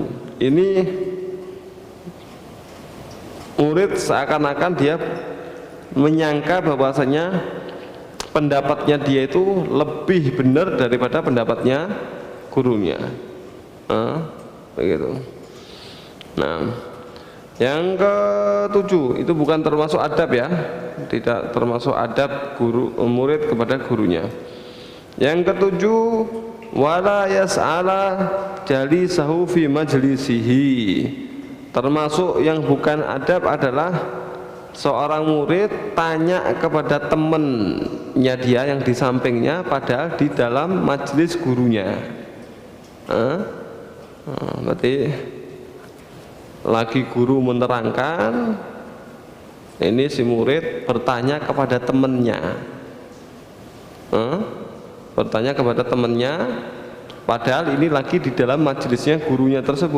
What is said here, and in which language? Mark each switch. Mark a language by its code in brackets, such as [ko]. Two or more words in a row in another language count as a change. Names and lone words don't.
[id] Ini murid seakan-akan dia menyangka bahwasanya pendapatnya dia itu lebih benar daripada pendapatnya gurunya. Begitu. Nah, yang ketujuh itu bukan termasuk adab ya, tidak termasuk adab murid kepada gurunya. Yang ketujuh, [ar] ولا يسأل جليسه في مجلسه. [id] Termasuk yang bukan adab adalah seorang murid tanya kepada temannya dia yang di sampingnya padahal di dalam majelis gurunya. Berarti lagi guru menerangkan, ini si murid bertanya kepada temannya, bertanya kepada temannya padahal ini lagi di dalam majelisnya gurunya tersebut.